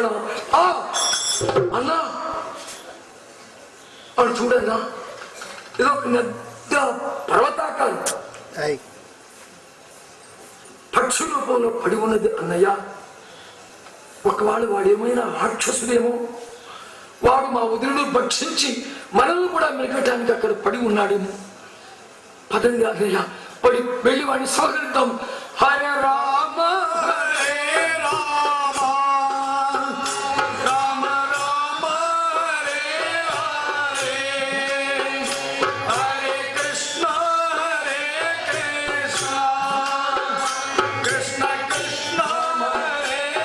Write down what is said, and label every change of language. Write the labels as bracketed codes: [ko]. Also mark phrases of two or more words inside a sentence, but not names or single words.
[te] అన్నా వాడు చూడన్నా, ఏదో పెద్ద పర్వతాకారం పక్షి రూపంలో పడి ఉన్నది అన్నయ్య. ఒకవాడు వాడేమైనా రాక్షసుడేమో, వాడు మా వదిలిని భక్షించి మనల్ని కూడా మిగటానికి అక్కడ పడి ఉన్నాడేమో. పదండి అన్నయ్య, పడి వెళ్ళి వాడిని స్వాగతిద్దాం. [sa] హరే రామ హరే రామ రామ రామ హరే హరే, హరే కృష్ణ హరే కృష్ణ, కృష్ణ కృష్ణ హరే